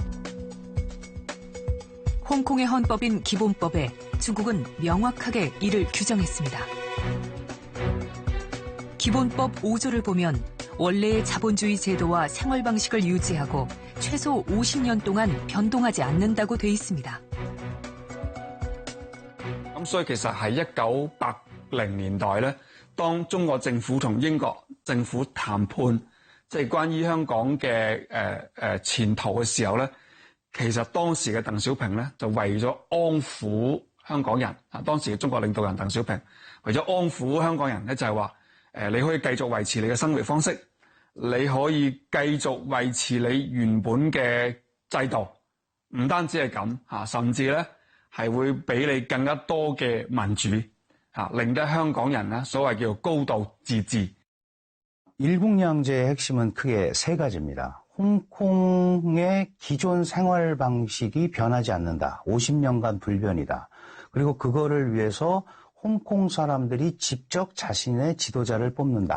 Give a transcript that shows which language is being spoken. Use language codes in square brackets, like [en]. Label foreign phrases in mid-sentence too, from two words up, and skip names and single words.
[ko] 홍콩의 헌법인 기본법에 중국은 명확하게 이를 규정했습니다. 기본법 5조를 보면 원래의 자본주의 제도와 생활 방식을 유지하고 최소 50년 동안 변동하지 않는다고 돼 있습니다. [yue] 咁所以其實係1980年代咧，當中國政府同英國政府談判，即係關於香港嘅前途嘅時候咧，其實當時嘅鄧小平咧就為咗安撫香港人啊，當時嘅中國領導人鄧小平為咗安撫香港人咧，就係話你可以繼續維持你嘅生活方式，你可以繼續維持你原本嘅制度，唔單止係咁嚇，甚至咧係會俾你更加多嘅民主嚇，令得香港人咧所謂叫高度自治。 [ko] 일국양제의 핵심은 크게 세 가지입니다. 홍콩의 기존 생활 방식이 변하지 않는다. 50년간 불변이다. 그리고 그거를 위해서 홍콩 사람들이 직접 자신의 지도자를 뽑는다.